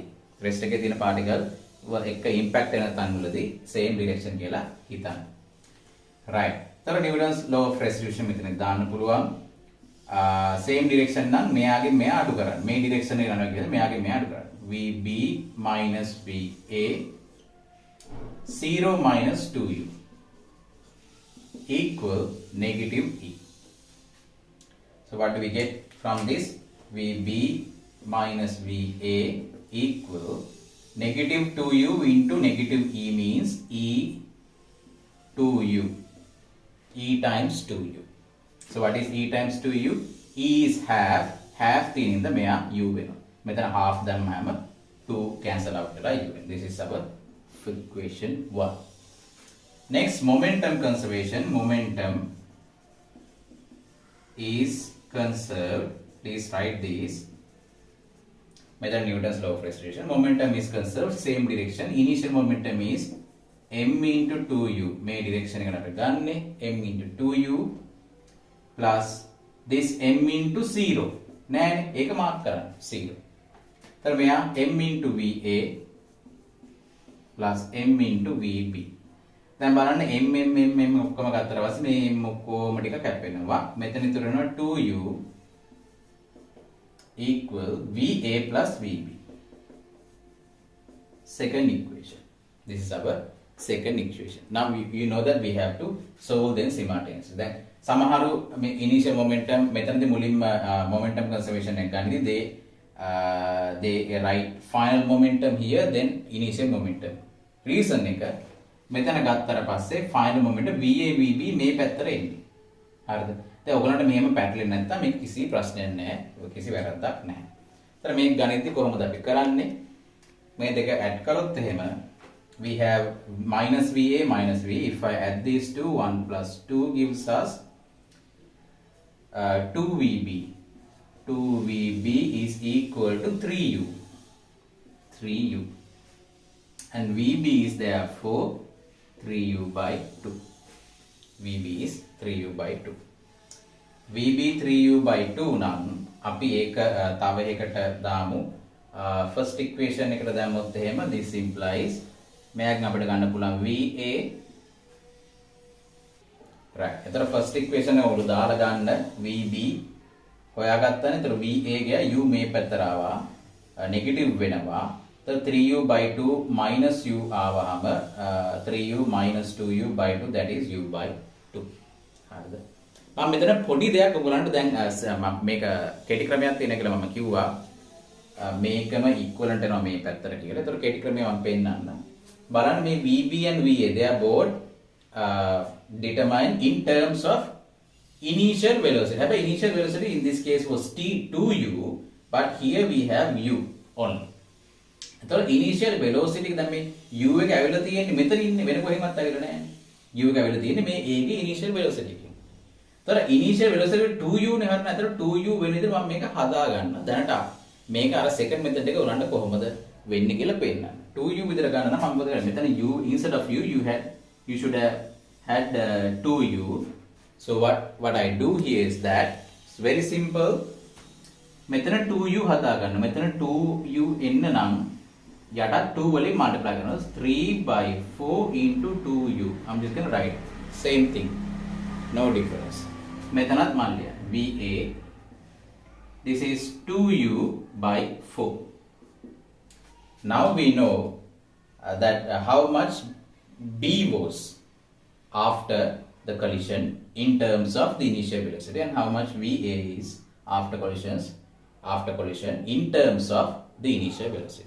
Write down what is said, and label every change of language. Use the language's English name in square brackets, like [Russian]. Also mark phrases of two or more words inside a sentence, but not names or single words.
[Sinhala] rest එකේ තියෙන particle එක impact වෙන තැන්වලදී [English] same direction [Sinhala] කියලා හිතන්න. right. තර [English] Newton's law of restitution [Sinhala] මෙතන දාන්න පුළුවන්. [English] same direction [Sinhala] නම් මෙයාගේ මෙයා අඩු කරන්න. මේ direction එක යනවා කියන්නේ මෙයාගේ මෙයා අඩු කරන්න. [English] VB minus VA 0 minus 2U equal negative E. So what do we get from this? VB minus VA equal negative 2U into negative E means E 2U. E times 2U. So what is E times 2U? E is half. Half [Sinhala] තියෙනින්ද මෙයා U වෙනවා. මෙතන half දැම්මම 2 [English] cancel out [Sinhala] වෙලා U වෙනවා. [English] This is our equation 1. Next, momentum conservation. Momentum is conserved. Please write this. Method Newton's law of restitution. Momentum is conserved. Same direction. Initial momentum is m into 2u. [Sinhala] මේ direction එකට අපි ගන්නෙ [English] m into 2u plus this m into 0. [Sinhala] නෑනේ ඒක මාක් කරන්න 0. එතන මෙයා [English] m into va plus m into vb. [Sinhala] දැන් බලන්න m ඔක්කොම ගත්තට පස්සේ මේ m ඔක්කොම ටික කැප් වෙනවා. මෙතන ඉතුරු වෙනවා [English] 2u equal va plus vb. Second equation. This is our second equation. Now you know that we have to solve them simultaneously. Then [Sinhala] සමහරු මේ [English] initial momentum [Sinhala] මෙතනදී මුලින්ම [English] momentum conservation [Sinhala] එක ගන්නදී [English] they write final momentum here then initial momentum. [Sinhala] Reason එක මෙතන ගත්තට පස්සේ [English] final momentum VA VB [Sinhala] මේ පැත්තට එන්නේ. හරිද? දැන් ඔයගලන්ට මෙහෙම පැටලෙන්නේ නැත්නම් මේක කිසි ප්‍රශ්නයක් නැහැ. ඔය කිසි වැරද්දක් නැහැ. ඒතර මේ ගණිතය කොහොමද අපි කරන්නේ? මේ දෙක add කරොත් එහෙම [English] we have minus VA minus V. If I add these two, 1 plus 2 gives us 2VB. 2VB is equal to 3U. 3U. And VB is therefore 3U by 2. VB is 3U by 2. VB 3U by 2 [Sinhala] නම් අපි ඒක තව එකකට දාමු. [English] First equation [Sinhala] එකට දැම්මොත් එහෙම [English] this implies [Sinhala] මෙයාගෙන් අපිට ගන්න පුළුවන් VA right. එතන [English] first equation [Sinhala] එක උඩ දාලා ගන්න VB හොයාගත්තානේ. එතන VA ගේ U මේ පැත්තට ආවා negative වෙනවා. [English] එතන 3U by 2 minus U ආවහම 3U minus 2U by 2 that is U by 2. [Sinhala] හරිද? මම මෙතන පොඩි දෙයක් ඔයගලන්ට දැන් මේක කෙටි ක්‍රමයක් තියෙන කියලා මම කිව්වා. මේකම equivalent වෙනවා මේ පැත්තට කියලා. ඒතර කෙටි ක්‍රමය මම පෙන්නන්නම්. බලන්න මේ [English] VB and VA they are both determined in terms of initial velocity. Have initial velocity in this case was t2u, but here we have u only. [Sinhala] එතකොට [English] initial velocity [Sinhala] දැන් මේ u එක ඇවිල්ලා තියෙන්නේ මෙතන ඉන්නේ වෙන කොහෙන්වත් ඇවිල්ලා නැහැ. u එක ඇවිල්ලා තියෙන්නේ මේ a ගේ [English] initial velocity [Sinhala] එකෙන්. එතකොට [English] initial velocity [Sinhala] 2u නේ හරිනේ. එතකොට 2u වෙන විදිහට මම මේක හදා ගන්න. දැනට මේක අර [English] second method [Sinhala] එක උරන්න කොහොමද වෙන්නේ කියලා පෙන්නන්න. 2u විතර ගන්න නම් මම මොකද කරන්නේ? [English] මෙතන u instead of u you should have had 2u. So what I do here is that it's very simple. [Sinhala] මෙතන 2u හදා ගන්න. මෙතන 2u එන්න නම් යටත් 2 වලින් multiply කරනවා. [English] 3 by 4 into 2u. I'm just going to write same thing. No difference. [Sinhala] මෙතනත් මම ලියනවා. [English] VA this is 2u by 4. Now we know that how much B was after the collision in terms of the initial velocity and how much VA is after collision in terms of the initial velocity.